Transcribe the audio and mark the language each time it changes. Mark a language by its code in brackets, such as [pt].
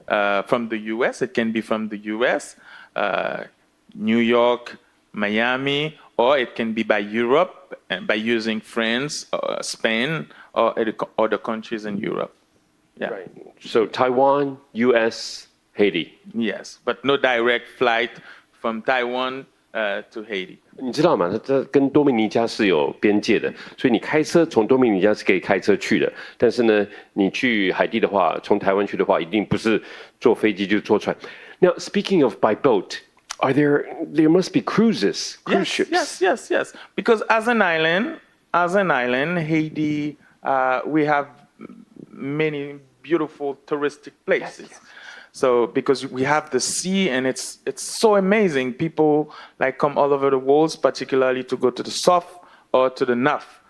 [en] From the U.S., it can be from the U.S., New York, Miami, or it can be by Europe and by using France, Spain, or other countries in Europe. Yeah. Right. So Taiwan, U.S., Haiti. Yes, but no direct flight from Taiwan to Haiti. [zh] 你知道吗？这跟多米尼加是有边界的，所以你开车从多米尼加是可以开车去的。但是呢，你去海地的话，从台湾去的话，一定不是坐飞机就是坐船。 [en] Now, speaking of by boat, there must be cruise ships. Yes. Because as an island, Haiti, we have many beautiful touristic places. Yes. So because we have the sea and it's so amazing, people like come all over the world, particularly to go to the south or to the north.